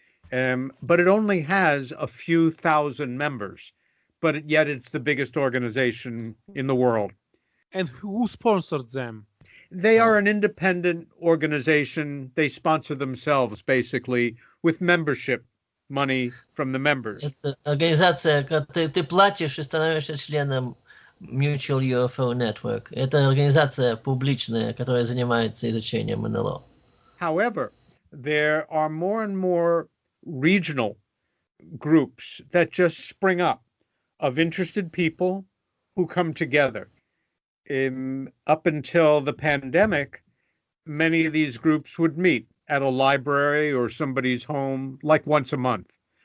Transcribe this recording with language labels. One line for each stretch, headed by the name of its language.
English: But it only has a few thousand members, but yet it's the biggest organization in the world. And who sponsored them? They are an independent organization. They sponsor themselves, basically, with membership money from the members.
Russian: Это организация, ты платишь и становишься членом Mutual UFO Network. Это организация публичная, которая занимается изучением НЛО.
English: However, there are more and more regional groups that just spring up of interested people who come together. Up until the pandemic, many of these groups would meet at a library or somebody's home like once a month.